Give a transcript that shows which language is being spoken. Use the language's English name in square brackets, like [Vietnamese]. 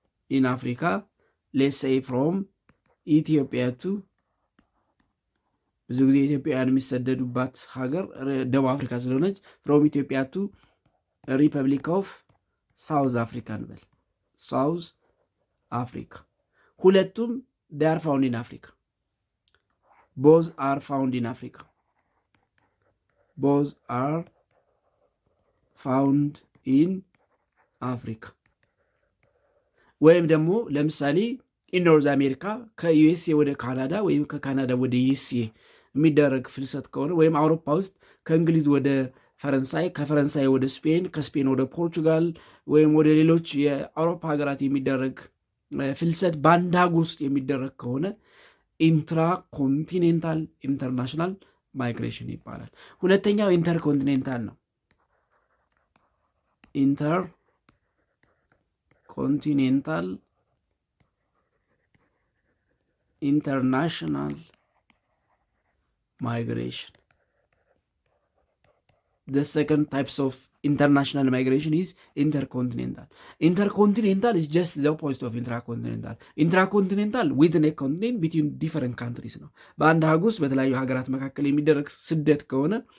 [English] ኢን አፍሪካ ሌትስ ሴይ ፍሮም ኢትዮጵያ ቱ [Amharic] ብዙ ጊዜ ኢትዮጵያውያን የሚሰደዱባት ሀገር ደቡብ አፍሪካ ስለሆነች ፍሮም ኢትዮጵያ ቱ ሪፐብሊክ ኦፍ ሳውዝ አፍሪካ እንበል። ሳውዝ አፍሪካ ሁለቱም [English] they are found in Africa. Both are found in Africa. Both are found in Africa. [Amharic] ወይም ደግሞ ለምሳሌ ኢንኖርዝ አሜሪካ ከዩኤስኤ ወደ ካናዳ ወይም ከካናዳ ወደ ዩኤስኤ የሚደረግ ፍልሰት ከሆነ ወይም አውሮፓ ውስጥ ከእንግሊዝ ወደ ፈረንሳይ፣ ከፈረንሳይ ወደ ስፔን፣ ከስፔን ወደ ፖርቹጋል ወይም ወደ ሌሎች የአውሮፓ ሀገራት የሚደረግ ፍልሰት በአንድ አህጉር ውስጥ የሚደረግ ከሆነ ኢንትራኮንቲኔንታል ኢንተርናሽናል ማይግሬሽን ይባላል። ሁለተኛው ኢንተርኮንቲኔንታል ነው። ኢንተርኮንቲኔንታል international migration. [English] The second types of international migration is intercontinental. Intercontinental is just the opposite of intracontinental. Intracontinental within a continent between different countries [Amharic] ነው። በአንድ አህጉር ውስጥ በተለያዩ ሀገራት መካከል የሚደረግ ስደት ከሆነ